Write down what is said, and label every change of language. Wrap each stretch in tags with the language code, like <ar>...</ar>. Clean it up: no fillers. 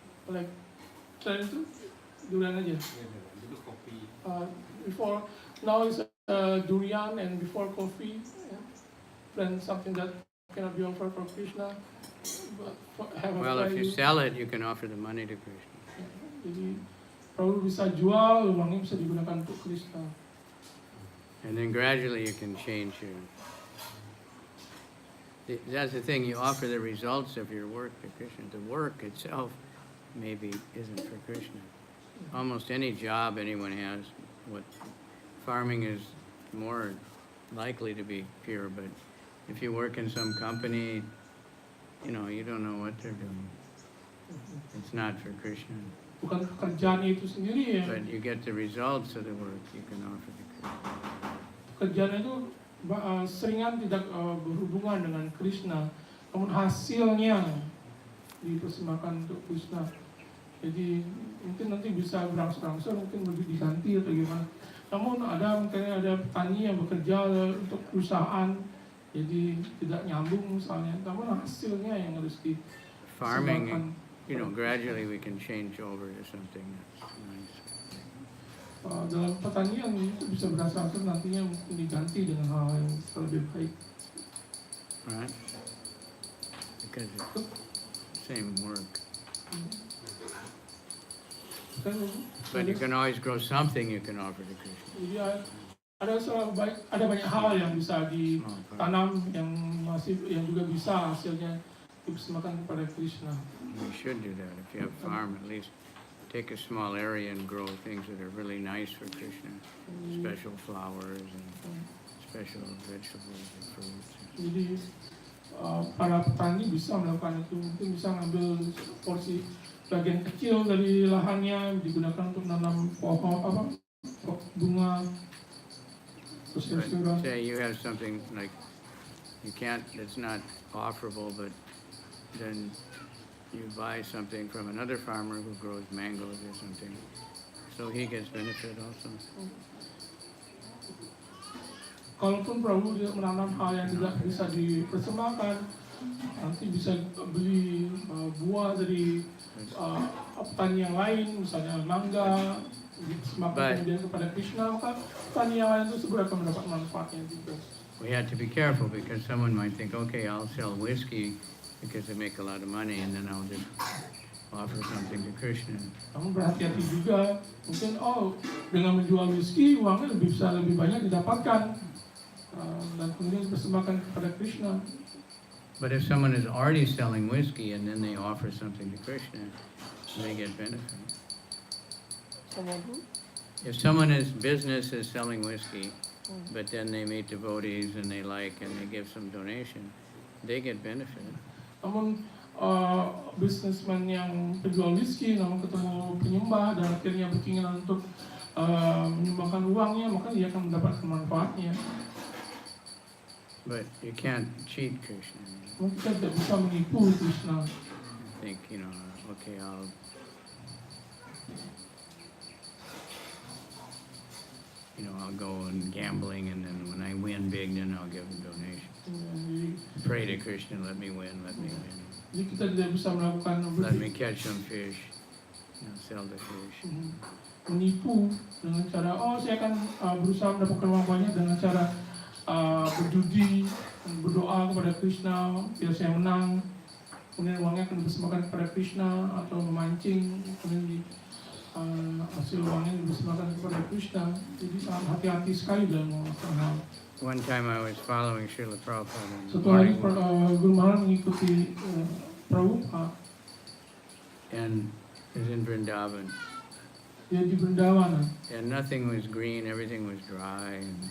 <id>Like selain itu durian aja. dulu kopi.</id> <en>Before now is durian, and before coffee, plant something that cannot be offered for Krishna, but have a Well, if you value. sell it, you can offer the money to Krishna.</en> <id>Jadi Prabhu bisa jual, uangnya bisa digunakan untuk Krishna.</id> <en>And then gradually you can change your... That's the thing, you offer the results of your work to Krishna. The work itself maybe isn't for Krishna. Almost any job anyone has, farming is more likely to be pure, but if you work in some company, you don't know what they're doing. It's not for Krishna.</en> <id>Bukan pekerjaannya itu sendiri ya.</id> <en>But you get the results of the work you can offer to Krishna.</en> <id>Pekerjaannya itu seringan tidak berhubungan dengan Krishna, namun hasilnya dipersembahkan untuk Krishna. Jadi mungkin nanti bisa berangsur-angsur mungkin diganti atau gimana. Namun mungkin ada petani yang bekerja untuk perusahaan, jadi tidak nyambung misalnya. Namun hasilnya yang harus</id> <en>Farming, gradually we can change over to something that's nice.</en> <id>Dalam pertanian itu bisa berangsur-angsur nantinya mungkin diganti dengan hal yang lebih baik.</id> <en>Right? Because it's the same work. But you can always grow something you can offer to Krishna.</en> <id>Jadi ada banyak hal yang bisa ditanam yang juga bisa hasilnya dipersembahkan kepada Krishna.</id> <en>We should do that. If you have a farm, at least take a small area and grow things that are really nice for Krishna. Special flowers and special vegetables and fruits.</en> <id>Jadi para petani bisa melakukan itu, mungkin bisa ngambil porsi bagian kecil dari lahannya digunakan untuk menanam pohon bunga.</id> <en>But say you have something like it's not offerable, but then you buy something from another farmer who grows mangoes or something. So he gets benefit also.</en> <id>Kalaupun Prabu tidak menanam hal yang tidak bisa dipersembahkan, nanti bisa beli buah dari petani yang lain, misalnya mangga, dipersembahkan kemudian kepada Krishna, maka petani yang lain itu segera akan mendapat manfaatnya juga.</id> <en>We have to be careful because someone might think, okay, I'll sell whiskey because they make a lot of money, and then I'll just offer something to Krishna.</en> <id>Namun berhati-hati juga, mungkin dengan menjual whisky uangnya bisa lebih banyak didapatkan dan kemudian dipersembahkan kepada Krishna.</id> <en>But if someone is already selling whiskey and then they offer something to Krishna, they get benefit. If someone's business is selling whiskey, but then they meet devotees and they give some donation, they get benefit.</en> <id>Namun bisnismen yang penjual whisky namun ketemu penyembah dan akhirnya berkeinginan untuk menyumbangkan uangnya, maka dia akan mendapatkan manfaatnya.</id> <en>But you can't cheat Krishna.</en> <id>Kita tidak bisa menipu Krishna.</id> <en>Think, okay, I'll go and gambling, and then when I win big, then I'll give a donation. Pray to Krishna, let me win.</en> <id>Jadi kita tidak bisa melakukan</id> <en>Let me catch some fish, sell the fish.</en> <id>Menipu dengan cara, saya akan berusaha mendapatkan uang banyak dengan cara berjudi, berdoa kepada Krishna, biar saya menang, kemudian uangnya akan dipersembahkan kepada Krishna, atau memancing, kemudian hasil uangnya dipersembahkan kepada Krishna. Jadi sangat hati-hati sekali dalam melakukan hal.</id> <en>One time I was following Srila Prabhupada.</en> <id>Suatu hari Guru Maharaj mengikuti Prabhupada.</id> <en>And it was in Vrindavan.</en> <id>Dia di Vrindavan.</id> <en>And nothing was green, everything was dry.</en>